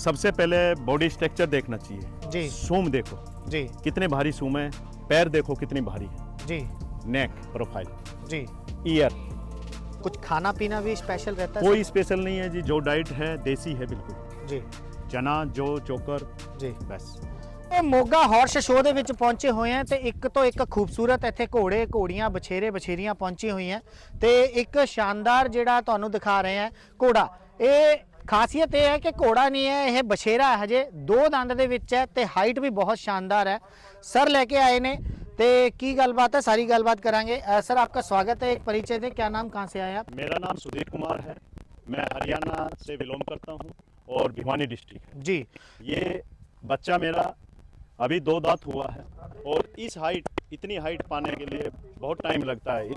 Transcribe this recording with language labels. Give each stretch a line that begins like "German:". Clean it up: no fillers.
Hindi: सबसे पहले body structure देखना चाहिए जी सूम देखो जी कितने भारी सूम है, पैर देखो कितनी भारी है, जी नेक प्रोफाइल, जी। ईयर। कुछ खाना पीना भी स्पेशल रहता है कोई स्पेशल नहीं है जी, जो डाइट है देसी है बिल्कुल, सर? जी चना जो चोकर जी। बस।
Punjabi: ਇਹ ਮੋਗਾ ਹਾਰਸ ਸ਼ੋਅ ਦੇ ਵਿੱਚ ਪਹੁੰਚੇ ਹੋਏ ਆ ਤੇ ਇੱਕ ਤੋਂ ਇੱਕ ਖੂਬਸੂਰਤ ਇੱਥੇ ਘੋੜੇ ਘੋੜੀਆਂ ਬਛੇਰੇ ਬਛੇਰੀਆਂ ਪਹੁੰਚੀ ਹੋਈਆਂ ਤੇ ਇੱਕ ਸ਼ਾਨਦਾਰ ਜਿਹੜਾ ਤੁਹਾਨੂੰ ਦਿਖਾ ਰਹੇ ਆ ਘੋੜਾ। ਇਹ ਖਾਸੀਅਤ ਇਹ ਹੈ ਕਿ ਘੋੜਾ ਨਹੀਂ ਹੈ, ਇਹ ਬਛੇਰਾ ਹੈ, ਹਜੇ 2 ਦੰਦ ਦੇ ਵਿੱਚ ਹੈ ਤੇ ਹਾਈਟ ਵੀ ਬਹੁਤ शानदार है। सर लेके आए ने ਤੇ ਕੀ ਗੱਲਬਾਤ ਹੈ, ਸਾਰੀ ਗੱਲਬਾत करांगे।
Hindi: सर आपका स्वागत है, एक परिचय दें, क्या नाम, कहाँ से आए आप? मेरा नाम सुधीर कुमार है, मैं हरियाणा से बिलोंग करता हूँ और भिवानी डिस्ट्रिक्ट है जी। ये बच्चा मेरा अभी 2 दांत हुआ है और इस हाइट, इतनी हाइट पाने के लिए बहुत टाइम लगता है।